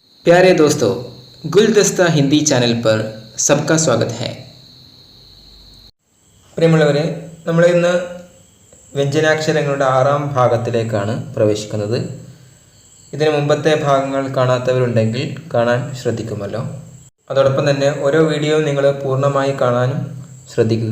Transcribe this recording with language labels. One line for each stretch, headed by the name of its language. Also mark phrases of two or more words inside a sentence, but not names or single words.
Hindi: प्यारे दोस्तों, गुलदस्ता हिंदी चैनल पर सबका स्वागत है.
Malayalam: പ്രിയമുള്ളവരെ, നമ്മൾ ഇന്ന് വ്യഞ്ജനാക്ഷരങ്ങളുടെ 6ാം ഭാഗത്തിലേക്കാണ് പ്രവേശിക്കുന്നത്. ഇതിന് മുമ്പത്തെ ഭാഗങ്ങൾ കാണാത്തവരുണ്ടെങ്കിൽ കാണാൻ ശ്രദ്ധിക്കുമല്ലോ. അതോടൊപ്പം തന്നെ ഓരോ വീഡിയോയും നിങ്ങൾ പൂർണ്ണമായി കാണാനും ശ്രദ്ധിക്കുക.